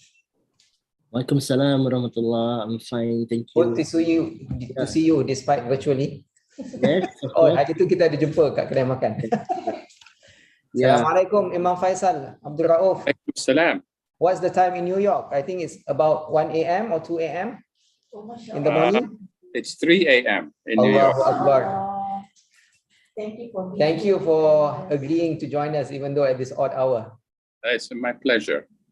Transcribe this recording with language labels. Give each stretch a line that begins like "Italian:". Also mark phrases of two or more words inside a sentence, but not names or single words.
Arabic: وعليكم السلام ورحمة الله.
English: I'm fine, thank you. Good to see you despite virtually. Yes, of Oh, course.
Malay: hari itu kita ada jumpa kat kedai makan. Assalamualaikum, Imam Faisal, Abdul Rauf. Salam.
English: What's the time in New York? I think it's about 1 a.m. or 2 a.m. in the morning. It's 3 a.m. in New York.
Arabic: الله أكبر.
English: Thank you for agreeing to join us, even though at this odd hour. It's my pleasure.